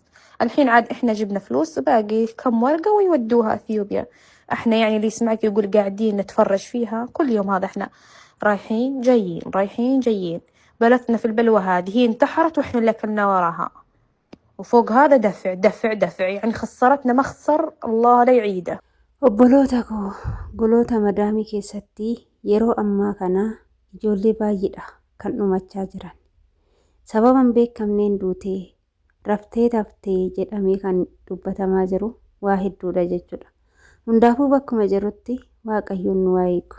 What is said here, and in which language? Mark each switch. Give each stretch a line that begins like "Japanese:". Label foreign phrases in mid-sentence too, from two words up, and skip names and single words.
Arabic: الحين عاد إحنا جبنا فلوس باقي كم ورقة ويودوها أثيوبيا. إحنا يعني اللي يسمعك يقول قاعدين نتفرج فيها كل يوم، هذا إحنا رايحين جايين رايحين جايين. بلثنا في البلوة هذه، هي انتحرت وإحنا اللي أكلنا وراها، وفوق هذا دفع دفع دفع، يعني خسرتنا مخسر الله لا يعيده.
Oromo: Obboloota koo goloota madaamii keessatti yeroo ammaa kana ijoollee baay'eedha kan dhumachaa jiran. Sababa hin beekamneen duutee raftee taftee jedhamee kan dubbatamaa jiru waa hedduudha jechuudha. Hundaafuu bakkuma jirutti Waaqayyoon nu haa eegu.